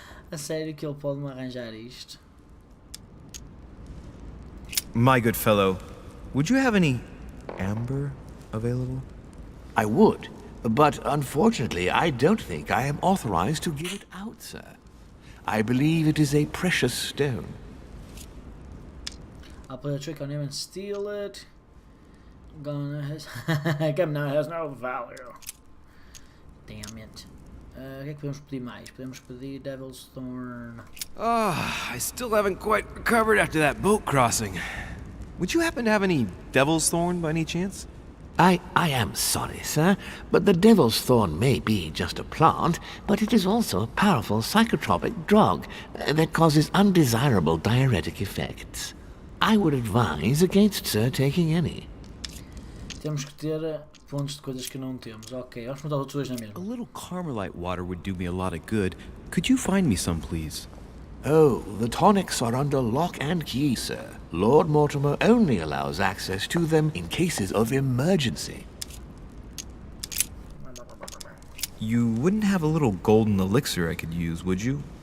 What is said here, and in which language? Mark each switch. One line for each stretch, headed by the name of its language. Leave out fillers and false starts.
Portuguese: A sério que ele pode me arranjar isto?
English: My good fellow, would you have any amber available? I would, but unfortunately I don't think I am authorized to give it out, sir. I believe it is a precious stone. I'll play a trick on him and steal it. Gonna has come now has no value. Damn it.
Portuguese: O que é que podemos pedir mais? Podemos pedir Devil's Thorn.
English: I still haven't quite recovered after that boat crossing. Would you happen to have any Devil's Thorn by any chance? I am sorry, sir, but the Devil's Thorn may be just a plant, but it is also a powerful psychotropic drug that causes undesirable diuretic effects. I would advise against Sir taking any.
Portuguese: Temos que ter pontos de coisas que não temos. Ok, vamos mudar outros dois na mesma.
English: A little Carmelite water would do me a lot of good. Could you find me some, please? Oh, the tonics are under lock and key, sir. Lord Mortimer only allows access to them in cases of emergency. You wouldn't have a little golden elixir I could use, would you?